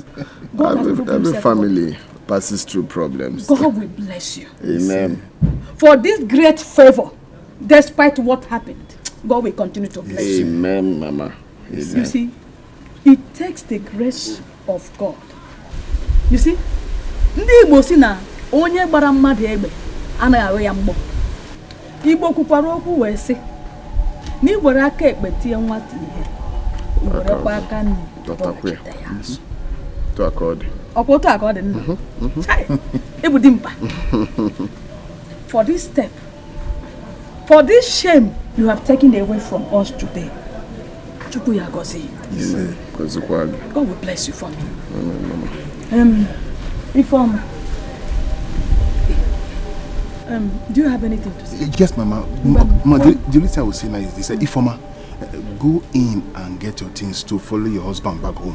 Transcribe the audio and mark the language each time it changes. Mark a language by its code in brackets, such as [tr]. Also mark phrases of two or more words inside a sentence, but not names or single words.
[en] Every family passes through problems. God will bless you. Amen. For this great favor, despite what happened, God will continue to bless you. Amen, Mama. Amen. You see, it takes the grace of God. You see, [ig] ndị Igbo si na onye gbara mmadụ egbe anaghị ahụ ya mgbọ. Igbo kwukwara okwu wee sị na iwere aka ekpe tie nwata ihe, iwerekwa aka nri dọtakwa ya azụ. [en] To accord. Okoto accord nna. Ebu dimpa. For this step, for this shame you have taken away from us today, [ig] Chukwu ya gozi. [en] God will bless you for me. Ifeoma. Do you have anything to say? Yes, Mama. Mama, the only thing I will say now is this: Ifeoma, go in and get your things to follow your husband back home.